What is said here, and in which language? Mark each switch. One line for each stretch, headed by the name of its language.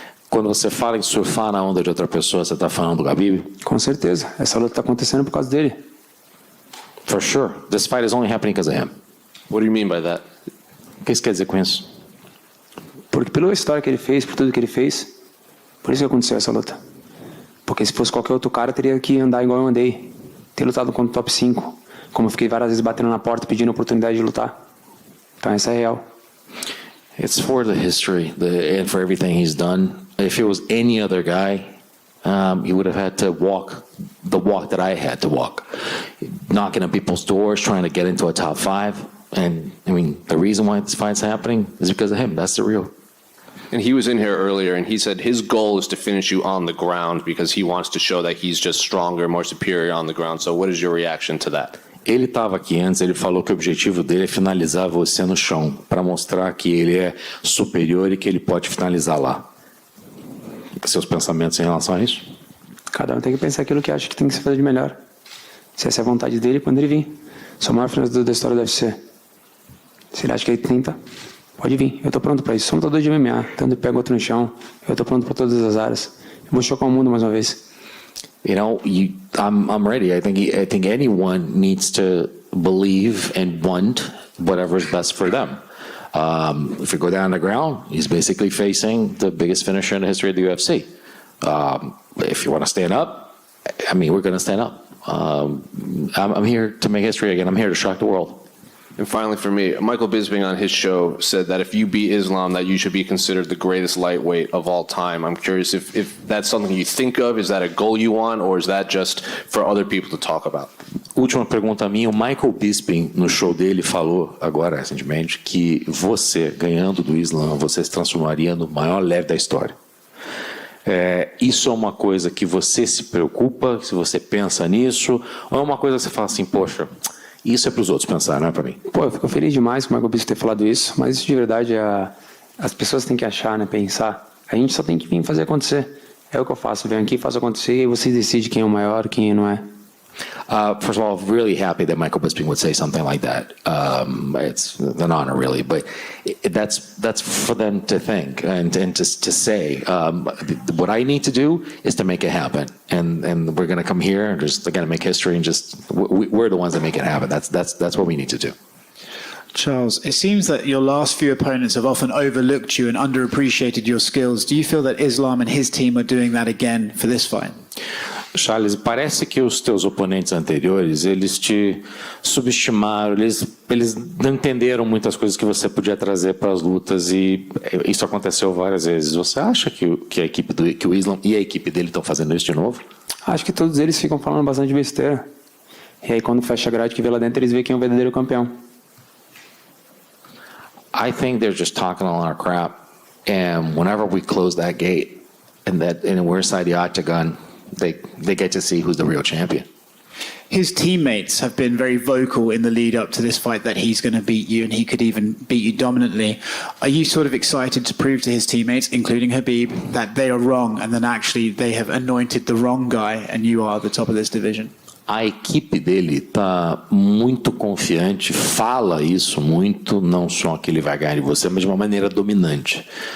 Portuguese: Quando você fala em surfar na onda de outra pessoa, você está falando do Khabib? Com certeza. Essa luta está acontecendo por causa dele.
English: For sure. This fight is only happening because of him. What do you mean by that?
Portuguese: O que você quer dizer com isso? Porque pela história que ele fez, por tudo que ele fez, por isso que aconteceu essa luta. Porque se fosse qualquer outro cara, teria que andar igual eu andei. Ter lutado contra o top 5. Como eu fiquei várias vezes batendo na porta, pedindo oportunidade de lutar. Então essa é real.
English: It's for the history and for everything he's done. If it was any other guy, he would have had to walk the walk that I had to walk. Knocking on people's doors, trying to get into a top 5. And, the reason why this fight's happening is because of him. That's the real. And he was in here earlier, and he said his goal is to finish you on the ground because he wants to show that he's just stronger, more superior on the ground. So what is your reaction to that?
Portuguese: Ele estava aqui antes, ele falou que o objetivo dele é finalizar você no chão, para mostrar que ele é superior e que ele pode finalizar lá. Seus pensamentos em relação a isso? Cada um tem que pensar aquilo que acha que tem que se fazer de melhor. Se essa é a vontade dele, quando ele vir. Sou o maior finalizador da história do UFC. Se ele acha que ele tenta, pode vir. Eu tô pronto para isso. Sou um lutador de MMA. Tanto pego outro no chão. Eu tô pronto para todas as áreas. Eu vou chocar o mundo mais uma vez.
English: You know, I'm ready. I think anyone needs to believe and want whatever is best for them. If you go down the ground, he's basically facing the biggest finisher in the history of the UFC. If you want to stand up, I mean, we're going to stand up. I'm here to make history again. I'm here to shock the world. And finally, for me, Michael Bisping on his show said that if you beat Islam, that you should be considered the greatest lightweight of all time. I'm curious if that's something you think of. Is that a goal you want, or is that just for other people to talk about?
Portuguese: Última pergunta minha. O Michael Bisping, no show dele, falou agora, recentemente, que você, ganhando do Islam, você se transformaria no maior leve da história. Isso é uma coisa que você se preocupa, se você pensa nisso, ou é uma coisa que você fala assim, poxa, isso é para os outros pensar, não é para mim? Pô, eu fico feliz demais com o Michael Bisping ter falado isso, mas isso de verdade as pessoas têm que achar, né, pensar. A gente só tem que vir fazer acontecer. É o que eu faço, venho aqui, faço acontecer e vocês decidem quem é o maior, quem não é.
English: First of all, really happy that Michael Bisping would say something like that. It's an honor, really, but that's for them to think and to say. What I need to do is to make it happen, and we're going to come here and just going to make history, and we're the ones that make it happen. That's what we need to do. Charles, it seems that your last few opponents have often overlooked you and underappreciated your skills. Do you feel that Islam and his team are doing that again for this fight?
Portuguese: Charles, parece que os teus oponentes anteriores, eles te subestimaram, eles não entenderam muitas coisas que você podia trazer para as lutas e isso aconteceu várias vezes. Você acha que a equipe que o Islam e a equipe dele estão fazendo isso de novo? Acho que todos eles ficam falando bastante besteira. E aí quando fecha a grade que vê lá dentro, eles veem quem é o verdadeiro campeão.
English: I think they're just talking a lot of crap, and whenever we close that gate and we're inside the octagon, they get to see who's the real champion. His teammates have been very vocal in the lead up to this fight that he's going to beat you and he could even beat you dominantly. Are you sort of excited to prove to his teammates, including Khabib, that they are wrong and then actually they have anointed the wrong guy and you are the top of this division?
Portuguese: A equipe dele está muito confiante, fala isso muito, não só que ele vai ganhar de você, mas de uma maneira dominante.